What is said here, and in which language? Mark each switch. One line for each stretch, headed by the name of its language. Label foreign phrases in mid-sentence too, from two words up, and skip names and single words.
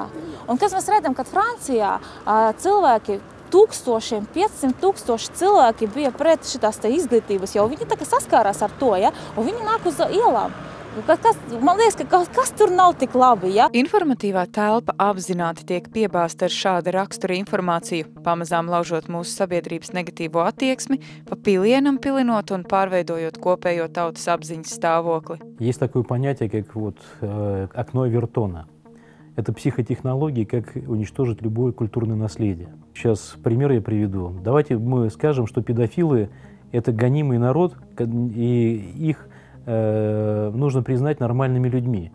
Latvian: Un kas mēs redzam, kad Francijā cilvēki 500 tūkstoši cilvēki bija pret šitās te izglītības, jo viņi tā kā saskārās ar to, ja, un viņi nāk uz ielām. Man liekas, ka kas tur nav tik labi, ja? Informatīvā telpa apzināti tiek piebāzta ar šāda rakstura informāciju, pamazām laužot mūsu sabiedrības negatīvo attieksmi, pa pilienam pilinot un pārveidojot kopējo tautas apziņas stāvokli.
Russian: Есть такое понятие, как окно Вертона. Это психотехнологии, как уничтожить любое культурное наследие. Сейчас пример я приведу. Давайте мы скажем, что педофилы – это гонимый народ, и их нужно признать нормальными людьми.